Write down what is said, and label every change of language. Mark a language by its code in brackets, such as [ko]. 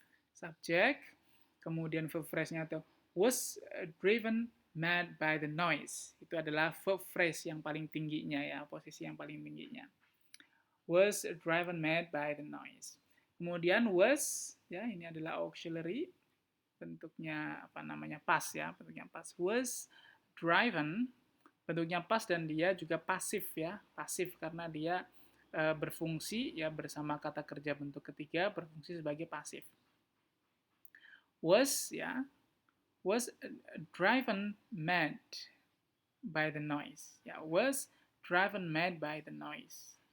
[id] Subject, kemudian verb phrase-nya itu [en] was driven mad by the noise. [id] Itu adalah verb phrase yang paling tingginya ya, posisi yang paling tingginya. [en] Was driven mad by the noise. [id] Kemudian was, ya ini adalah auxiliary, bentuknya past ya, bentuknya past. Was driven, bentuknya past dan dia juga pasif ya, pasif karena dia berfungsi ya bersama kata kerja bentuk ketiga berfungsi sebagai pasif. [en] Was driven mad by the noise. Ya, was driven mad by the noise.